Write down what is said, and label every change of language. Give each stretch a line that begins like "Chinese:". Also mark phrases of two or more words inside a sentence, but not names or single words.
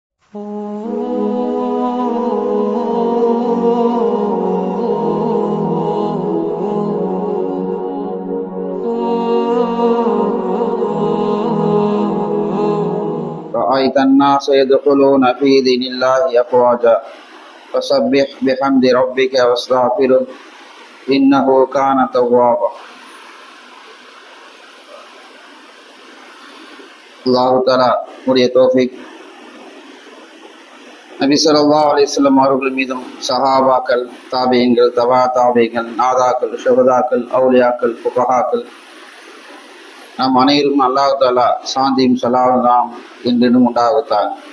Arabic: رأيت الناس يدخلون في دين الله أفواجا فسبح بحمد ربك واستغفره إنه كان توابا. الله تعالى
Tamil: உடைய தௌஃபீக் நபி
Arabic: صلى الله عليه وسلم
Tamil: அவர்கள் மீதும் சஹாபாக்கள், தாபியீன்கள், தபா தாபியீன்கள், நாதாக்கள், ஷுஹதாக்கள், அவுலியாக்கள், ஃபுகஹாக்கள் நாம் அனைவரும்
Arabic: الله تعالى
Tamil: சாந்தியும் ஸலாமும் என்றும் உண்டாகத்தான்.